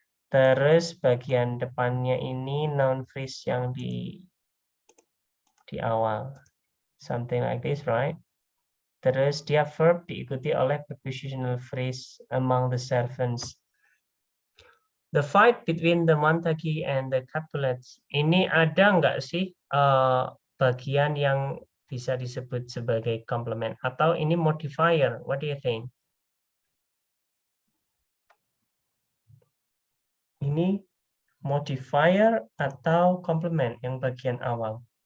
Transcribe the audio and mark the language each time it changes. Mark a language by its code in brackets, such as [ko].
[id] Terus bagian depannya ini noun phrase yang di awal. [en] Something like this, right? [id] Terus dia verb diikuti oleh prepositional phrase [en] among the servants. The fight between the Montague and the Capulets. [id] Ini ada nggak sih bagian yang bisa disebut sebagai komplement? Atau ini [en] modifier? What do you think? [id] Ini modifier atau komplement yang bagian awal?